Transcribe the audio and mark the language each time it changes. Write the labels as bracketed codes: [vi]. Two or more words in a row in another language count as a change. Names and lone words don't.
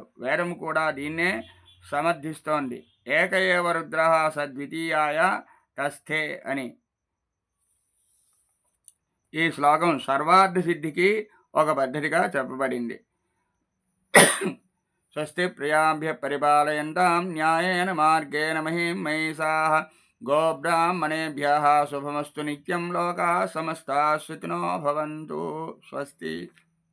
[te] వేదము కూడా దీన్నే సమర్థిస్తోంది. [sa] एक एव रुद्र सद्वितीयाय तस्थे [te] అని. ఈ శ్లోకం సర్వార్థ సిద్ధికి ఒక పద్ధతిగా చెప్పబడింది. [sa] स्वस्ति प्रियाभ्य परिपालयंतां न्यायेन मार्गेण महिं महिषाः गोब्राह्मणेभ्यः शुभमस्तु नित्यं लोकाः समस्ताः सुखिनो भवंतु. స్వస్తి.